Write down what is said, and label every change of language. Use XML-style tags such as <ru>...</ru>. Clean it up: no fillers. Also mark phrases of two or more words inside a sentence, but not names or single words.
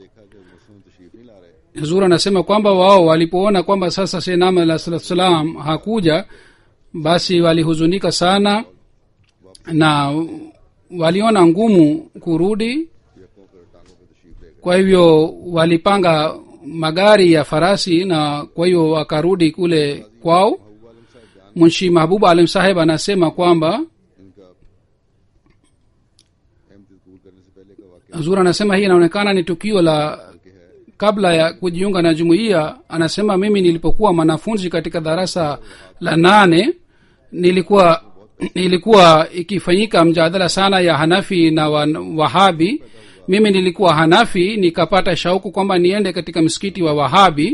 <sw>Huzur anasema kwamba wao walipoona kwamba sasa</sw> <ar>سيدنا عليه الصلاة والسلام</ar> <sw>hakuja, basi walihuzunika sana na waliona ngumu kurudi. Kwa hivyo walipanga magari ya farasi, na kwa hiyo wakarudi kule kwao. munshi mahbub alim saheb anasema kwamba</sw> <hi>इनका अहमद कबूल करने से पहले का वाकया</hi> <sw>huzur anasema hii inaonekana ni tukio la kabla ya kujiunga na jumuiya. Anasema mimi nilipokuwa mwanafunzi katika darasa la 8 nilikuwa ikifanyika mjadala sana ya hanafi na wahabi. Mimi nilikuwa hanafi, nikapata shauku kwamba niende katika msikiti wa wahabi.</sw>